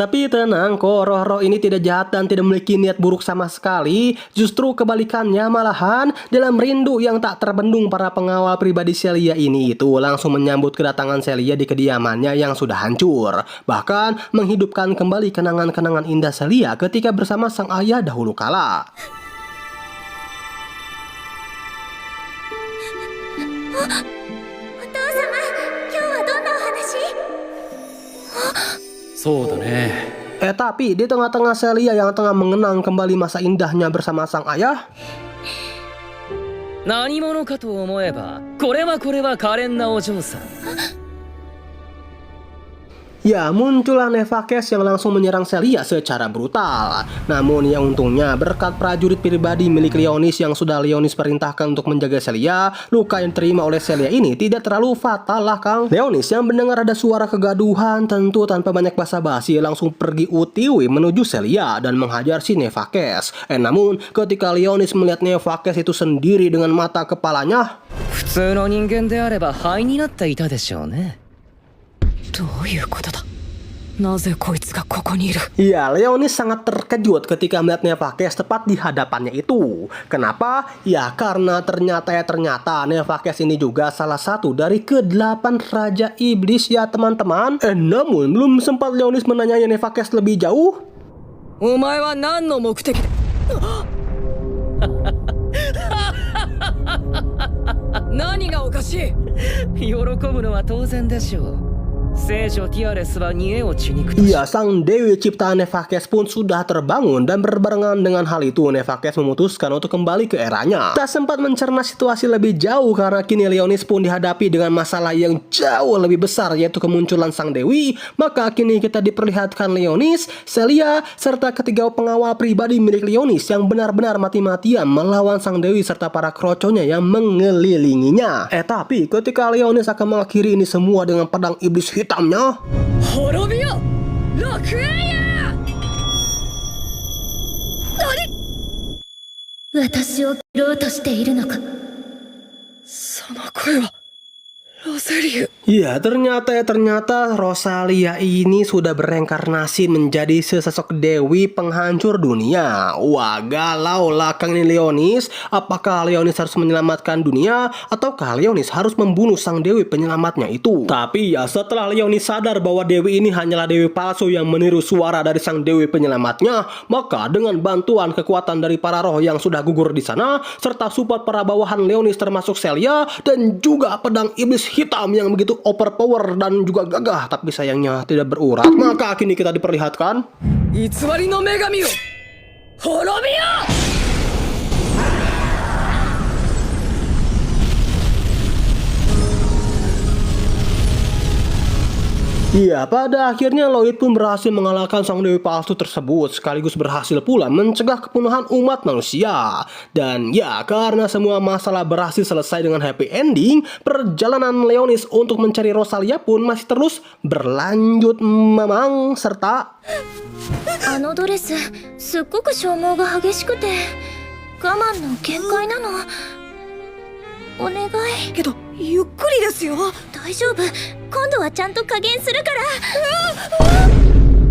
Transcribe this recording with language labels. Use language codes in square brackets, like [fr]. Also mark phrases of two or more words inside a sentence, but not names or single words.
[id] Tapi tenang kok, roh-roh ini tidak jahat dan tidak memiliki niat buruk sama sekali. Justru kebalikannya, malahan dalam rindu yang tak terbendung, para pengawal pribadi Celia ini itu langsung menyambut kedatangan Celia di kediamannya yang sudah hancur. Bahkan menghidupkan kembali kenangan-kenangan indah Celia ketika bersama sang ayah dahulu kala. [ja] そうだね。 [id] Tapi di tengah-tengah Celia yang tengah mengenang kembali masa indahnya bersama sang ayah, [ja] 何者かと思えばこれは可憐なお嬢さん。 [id] Ya, muncullah Nefakes yang langsung menyerang Celia secara brutal. Namun yang untungnya berkat prajurit pribadi milik Leonis yang sudah Leonis perintahkan untuk menjaga Celia, luka yang terima oleh Celia ini tidak terlalu fatal lah Kang. Leonis yang mendengar ada suara kegaduhan tentu tanpa banyak basa-basi langsung pergi utiwi menuju Celia dan menghajar si Nefakes. Namun ketika Leonis melihat Nefakes itu sendiri dengan mata kepalanya, [ja] 普通の人間であれば灰になっていたでしょうね。どういうことだ。なぜこいつがここにいる。 [id] ya, Leonis sangat terkejut ketika melihat Nefakes tepat di hadapannya itu. Kenapa? Ya karena ternyata Nefakes ini juga salah satu dari ke-8 Raja Iblis ya teman-teman. Namun belum sempat Leonis menanyai Nefakes lebih jauh. [ja] お前は何の目的で。何がおかしい。喜ぶのは当然でしょう。聖女ティアレスは煮えを血肉とし。 [id] Ya, sang Dewi ciptaan Nefakes pun sudah terbangun dan berbarengan dengan hal itu Nefakes memutuskan untuk kembali ke eranya. Tak sempat mencerna situasi lebih jauh karena kini Leonis pun dihadapi dengan masalah yang jauh lebih besar yaitu kemunculan sang Dewi. Maka kini kita diperlihatkan Leonis, Celia, serta ketiga pengawal pribadi milik Leonis yang benar-benar mati-matian melawan sang Dewi serta para kroconya yang mengelilinginya. Tapi ketika Leonis akan mengakhiri ini semua dengan pedang iblis hitamnya, [ja] 滅びよ楽園や。私を切ろうとしているのか。その声はロゼリュ。 [id] Ya, ternyata Rosalia ini sudah bereinkarnasi menjadi sesosok dewi penghancur dunia. Wah, galau lah Kang ini Leonis. Apakah Leonis harus menyelamatkan dunia ataukah Leonis harus membunuh sang dewi penyelamatnya itu? Tapi ya setelah Leonis sadar bahwa dewi ini hanyalah dewi palsu yang meniru suara dari sang dewi penyelamatnya, maka dengan bantuan kekuatan dari para roh yang sudah gugur di sana serta support para bawahan Leonis termasuk Celia dan juga pedang iblis hitam yang begitu overpower dan juga gagah tapi sayangnya tidak berurat, maka kini kita diperlihatkan [ja] 偽りの女神よ滅びよ。 [id] Iya, pada akhirnya Lloyd pun berhasil mengalahkan sang dewi palsu tersebut sekaligus berhasil pula mencegah kepunahan umat manusia. Dan ya, karena semua masalah berhasil selesai dengan [en] happy ending, [id] perjalanan Leonis untuk mencari Rosalia pun masih terus berlanjut memang serta [ja] あのドレスすっごく消耗が激しくて我慢の限界なの。お願い。けどゆっくりですよ。大丈夫、今度はちゃんと加減するから。